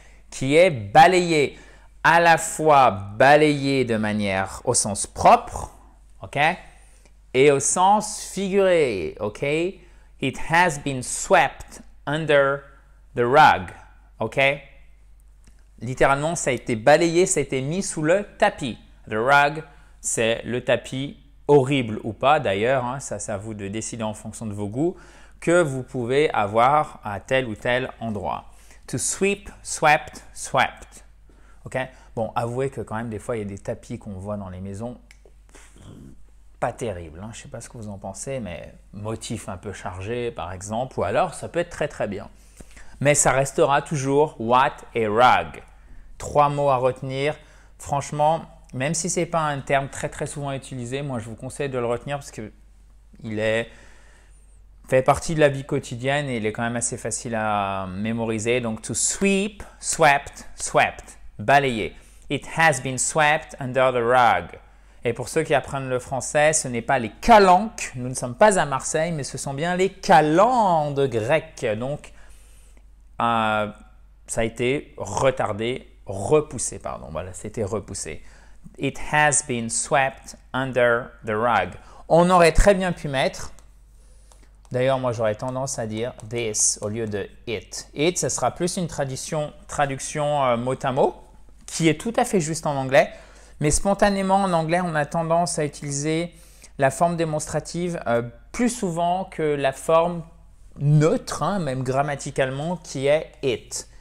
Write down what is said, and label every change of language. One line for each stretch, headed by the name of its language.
French: Qui est balayer. À la fois balayer de manière au sens propre, OK? Et au sens figuré, OK?
English: It has been swept under the rug, OK?
French: Littéralement, ça a été balayé, ça a été mis sous le tapis.
English: The rug,
French: c'est le tapis, horrible ou pas d'ailleurs, hein, ça c'est à vous de décider en fonction de vos goûts, que vous pouvez avoir à tel ou tel endroit.
English: To sweep, swept, swept.
French: OK? Bon, avouez que quand même des fois il y a des tapis qu'on voit dans les maisons, pas terribles. Hein, je ne sais pas ce que vous en pensez, mais motif un peu chargé par exemple, ou alors ça peut être très très bien. Mais ça restera toujours what et rug. 3 mots à retenir. Franchement, même si ce n'est pas un terme très très souvent utilisé, moi je vous conseille de le retenir parce qu'il fait partie de la vie quotidienne et il est quand même assez facile à mémoriser. Donc,
English: to sweep, swept, swept,
French: balayer.
English: It has been swept under the rug.
French: Et pour ceux qui apprennent le français, ce n'est pas les calanques. Nous ne sommes pas à Marseille, mais ce sont bien les calendes grecques. Donc, ça a été repoussé, pardon. Voilà, c'était repoussé.
English: It has been swept under the rug.
French: On aurait très bien pu mettre, d'ailleurs, moi j'aurais tendance à dire this au lieu de it. It, ce sera plus une traduction mot à mot, qui est tout à fait juste en anglais. Mais spontanément, en anglais, on a tendance à utiliser la forme démonstrative plus souvent que la forme neutre, hein, même grammaticalement, qui est it.